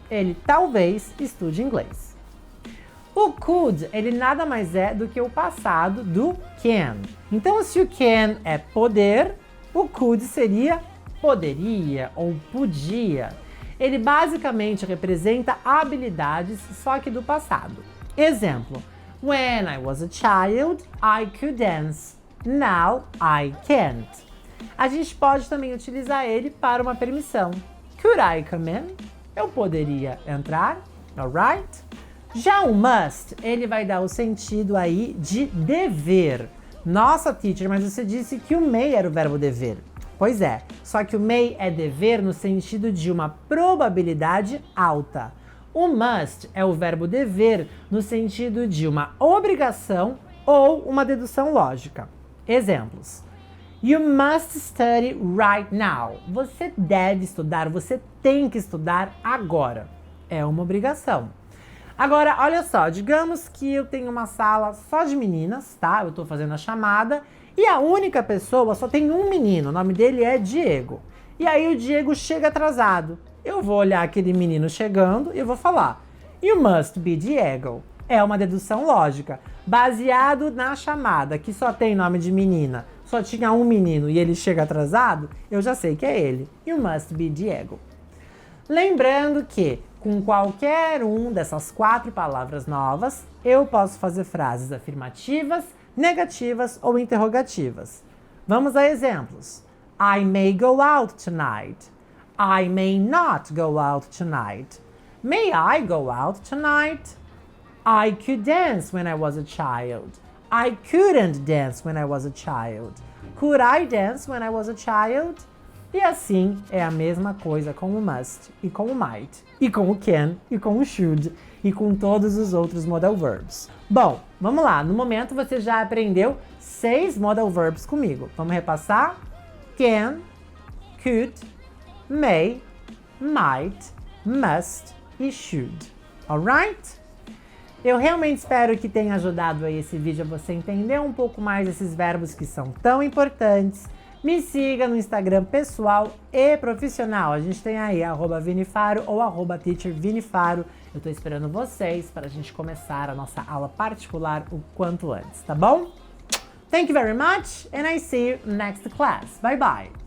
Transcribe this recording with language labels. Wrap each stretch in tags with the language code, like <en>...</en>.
<pt>Ele talvez estude inglês. O could, ele nada mais é do que o passado do can. Então, se o can é poder, o could seria poderia ou podia. Ele basicamente representa habilidades, só que do passado.</pt> <en>Exemplo, when I was a child, I could dance. Now I can't.</en> <pt>A gente pode também utilizar ele para uma permissão.</pt> <en>Could I come in?</en> <pt>Eu poderia entrar, alright? Já o must, ele vai dar o sentido aí de dever. Nossa, teacher, mas você disse que o may era o verbo dever. Pois é, só que o may é dever no sentido de uma probabilidade alta. O must é o verbo dever no sentido de uma obrigação ou uma dedução lógica. Exemplos.</pt> <en>You must study right now.</en> <pt>Você deve estudar, você tem que estudar agora. É uma obrigação. Agora, olha só, digamos que eu tenho uma sala só de meninas, tá? Eu tô fazendo a chamada e a única pessoa, só tem um menino, o nome dele é Diego. E aí o Diego chega atrasado. Eu vou olhar aquele menino chegando e eu vou falar:</pt> <en>You must be Diego.</en> <pt>É uma dedução lógica, baseado na chamada, que só tem nome de menina. Só tinha um menino e ele chega atrasado, eu já sei que é ele.</pt> <en>You must be Diego.</en> <pt>Lembrando que, com qualquer um dessas 4 palavras novas, eu posso fazer frases afirmativas, negativas ou interrogativas. Vamos a exemplos.</pt> <en>I may go out tonight. I may not go out tonight. May I go out tonight? I could dance when I was a child. I couldn't dance when I was a child. Could I dance when I was a child?</en> <pt>E assim é a mesma coisa com o must, e com o might, e com o can, e com o should, e com todos os outros modal verbs. Bom, vamos lá. No momento você já aprendeu 6 modal verbs comigo. Vamos repassar?</pt> <en>Can, could, may, might, must e should. Alright?</en> <pt>Eu realmente espero que tenha ajudado aí esse vídeo a você entender um pouco mais esses verbos que são tão importantes. Me siga no Instagram pessoal e profissional. A gente tem aí @vinifaro ou @teachervinifaro. Eu tô esperando vocês para a gente começar a nossa aula particular o quanto antes, tá bom?</pt> <en>Thank you very much and I see you next class. Bye bye!</en>